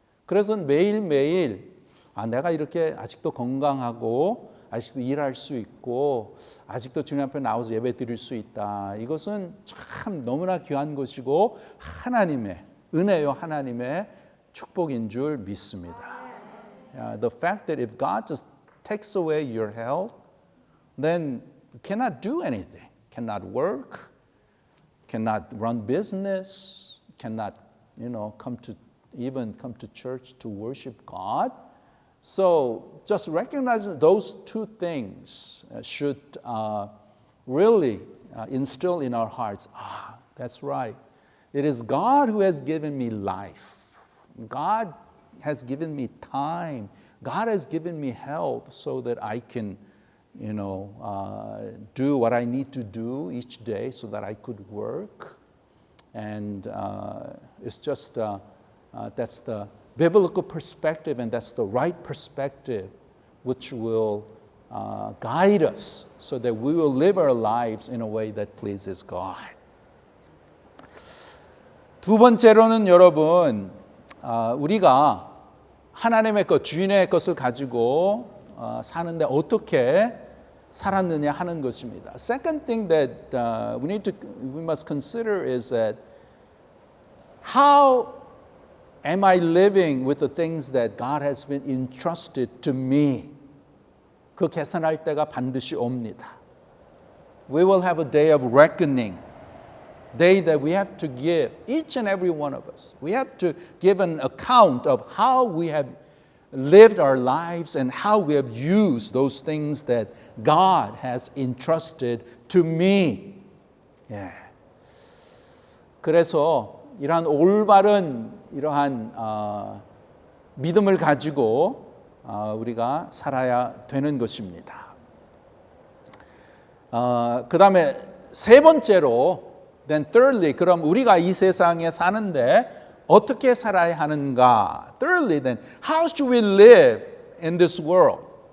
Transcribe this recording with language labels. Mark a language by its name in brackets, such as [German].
[Korean] 그래서 매일매일 내가 이렇게 아직도 건강하고 아직도 일할 수 있고 아직도 주님 앞에 나와서 예배 드릴 수 있다. 이것은 참 너무나 귀한 것이고 하나님의 은혜요 하나님의 축복인 줄 믿습니다. [English] The fact that if God just takes away your health, then you cannot do anything. Cannot work, cannot run business, cannot, come to church to worship God. So just recognizing those two things should really instill in our hearts, that's right. It is God who has given me life. God has given me time. God has given me health so that I can, do what I need to do each day so that I could work. And it's just, that's the biblical perspective, and that's the right perspective which will guide us so that we will live our lives in a way that pleases God. [Korean] 두 번째로는 여러분, 우리가 하나님의 것, 주인의 것을 가지고 사는데 어떻게 살았느냐 하는 것입니다. [English] Second thing that we must consider is that how am I living with the things that God has been entrusted to me? [Korean] 그 계산할 때가 반드시 옵니다. [English] We will have a day of reckoning. Day that we have to give, each and every one of us. We have to give an account of how we have lived our lives and how we have used those things that God has entrusted to me. [Korean] 예. 그래서 이러한 올바른 이러한 믿음을 가지고 우리가 살아야 되는 것입니다. 그 다음에 세 번째로 [English] Then thirdly, [Korean] 그럼 우리가 이 세상에 사는데 어떻게 살아야 하는가? [English] Thirdly, then, how should we live in this world?